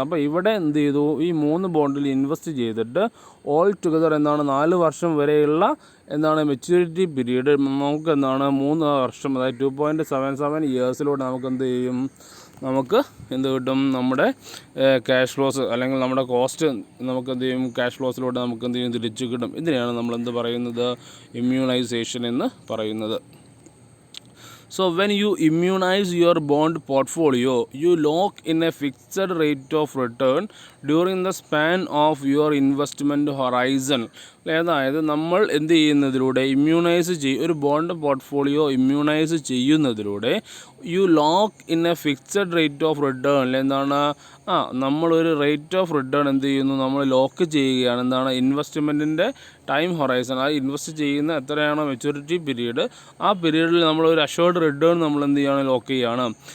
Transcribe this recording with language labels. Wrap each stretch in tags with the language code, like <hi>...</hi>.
<ml>അപ്പോൾ ഇവിടെ എന്ത് ചെയ്തു, ഈ 3 ബോണ്ടിൽ ഇൻവെസ്റ്റ് ചെയ്തിട്ട് ഓൾ ടുഗദർ എന്താണ് 4 വർഷം വരെയുള്ള എന്താണ് മെച്യൂരിറ്റി പീരീഡ് നമുക്ക് എന്താണ് 3 വർഷം, അതായത് 2.77 ഇയേഴ്സിലൂടെ നമുക്ക് എന്ത് ചെയ്യും, നമുക്ക് എന്ത് കിട്ടും, നമ്മുടെ ക്യാഷ് ഫ്ലോസ് അല്ലെങ്കിൽ നമ്മുടെ കോസ്റ്റ് നമുക്ക് എന്ത് ചെയ്യും, ക്യാഷ് ഫ്ലോസിലൂടെ നമുക്ക് എന്ത് ചെയ്യും, തിരിച്ചു കിട്ടും. ഇതിനെയാണ് നമ്മളെന്ത് പറയുന്നത്, ഇമ്മ്യൂണൈസേഷൻ എന്ന് പറയുന്നത്.</ml> <en>So when you immunize your bond portfolio, you lock in a fixed rate of return during the span of your investment horizon.</en> <ml>അതായത് നമ്മൾ എന്ത് ചെയ്യുന്നതിലൂടെ ഒരു ബോണ്ട് പോർട്ട്ഫോളിയോ ഇമ്മ്യൂണൈസ് ചെയ്യുന്നതിലൂടെ</ml> <en>You lock in a fixed rate of return.</en> <ml>എന്താണ്, നമ്മളൊരു rate of return എന്ത് ചെയ്യുന്നു, നമ്മൾ ലോക്ക് ചെയ്യുകയാണ്. എന്താണ്, ഇൻവെസ്റ്റ്മെൻറ്റിൻ്റെ ടൈം ഹൊറൈസൺ, ആ ഇൻവെസ്റ്റ് ചെയ്യുന്ന എത്രയാണോ മെച്യൂരിറ്റി പീരീഡ്, ആ പീരീഡിൽ നമ്മളൊരു അഷ്വേർഡ് റിട്ടേൺ നമ്മൾ എന്ത് ചെയ്യുകയാണ്, ലോക്ക് ചെയ്യുകയാണ്.</ml>